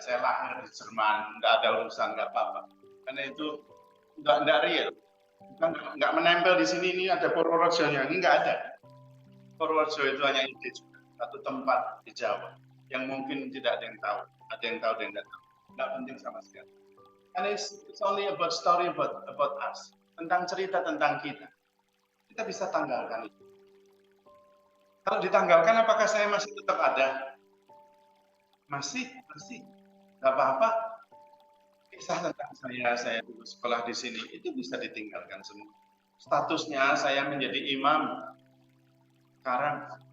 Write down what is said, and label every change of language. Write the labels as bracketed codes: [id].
[id] Saya lahir di Jerman, nggak ada urusan, nggak apa-apa. Karena itu nggak real. Nggak menempel di sini, ini ada Purworejo-nya. Ini nggak ada. Purworejo itu hanya ide juga. Satu tempat di Jawa. Yang mungkin tidak ada yang tahu. Ada yang tahu, ada yang nggak tahu. Nggak penting sama sekali. [en] And it's only about story about us. [id] Tentang cerita tentang kita. Kita bisa tanggalkan itu. Kalau ditanggalkan, apakah saya masih tetap ada? Masih. Nggak apa-apa. Kisah tentang saya dulu sekolah di sini, itu bisa ditinggalkan semua. Statusnya saya menjadi imam sekarang.